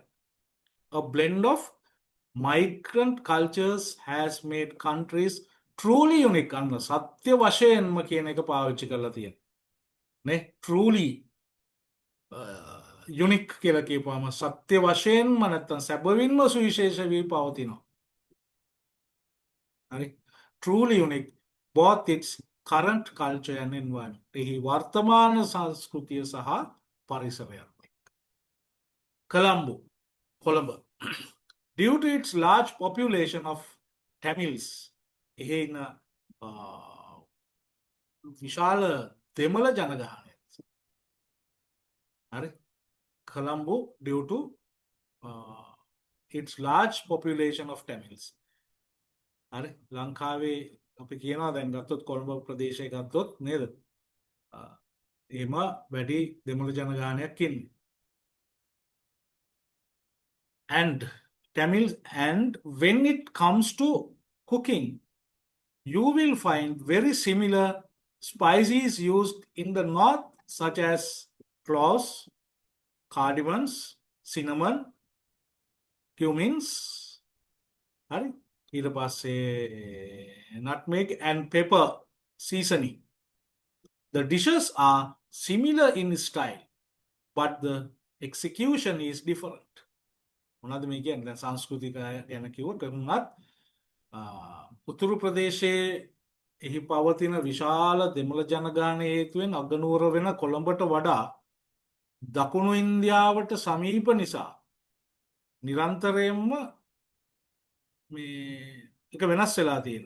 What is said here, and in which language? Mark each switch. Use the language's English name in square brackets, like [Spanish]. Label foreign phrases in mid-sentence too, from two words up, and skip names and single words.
[English] A blend of migrant cultures has made countries truly unique. [Sinhala] අන්න සත්‍ය වශයෙන්ම කියන එක පාවිච්චි කරලා තියෙනවා. නේ? [English] truly unique [Sinhala] කියලා කියපුවාම සත්‍ය වශයෙන්ම නැත්තම් සැබවින්ම සුවිශේෂ වී පවතිනවා. හරි? [English] truly unique both its current culture and environment. [Sinhala] එහි වර්තමාන සංස්කෘතිය සහ පරිසරය. කොළඹ. [English] Due to its large population of Tamils, [Sinhala] එහි ඉන්න විශාල දෙමළ ජනගහනය. හරි? [English] Colombo due to its large population of Tamils. [Sinhala] හරි ලංකාවේ අපි කියනවා දැන් ගත්තොත් කොළඹ ප්‍රදේශය ගත්තොත් නේද? එහෙම වැඩි දෙමළ ජනගහනයක් ඉන්නේ. [English] And Tamils, and when it comes to cooking, you will find very similar spices used in the north, such as cloves, cardamoms, cinnamon, cumins, [Sinhala] හරි ඊට පස්සේ [English] nutmeg and pepper seasoning. The dishes are similar in style, but the execution is different. [Sinhala] මොනවද මේ කියන්නේ? දැන් සංස්කෘතික ගැන කිව්වොත් උනත් උතුරු ප්‍රදේශයේ එහි පවතින විශාල දෙමළ ජනගහනය හේතුවෙන් අගනුවර වෙන කොළඹට වඩා දකුණු ඉන්දියාවට සමීප නිසා නිරන්තරයෙන්ම මේ එක වෙනස් වෙලා තියෙනවා.